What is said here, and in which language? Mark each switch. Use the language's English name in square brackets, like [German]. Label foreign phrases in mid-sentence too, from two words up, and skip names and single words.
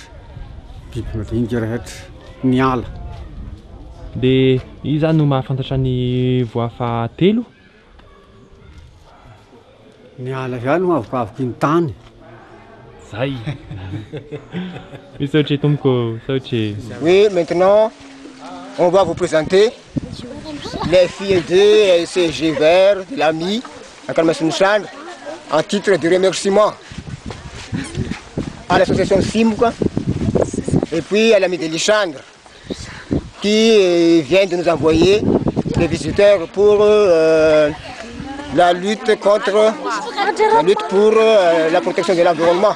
[Malagasy] Biby madinika rehetra. Ny ala. De iza no mahafantatra ny voa fahatelo? Ny ala zany no avokavoky ny tany. Zay. Misaotry tompoko, saotry. [French] Oui, maintenant, on va vous présenter les filles de CG Vert, de l'AMI, à Kalmasounshan, en titre de remerciement à l'association Simouka et puis à l'AMI de Lichandre qui vient de nous envoyer des visiteurs pour la lutte pour la protection de l'environnement.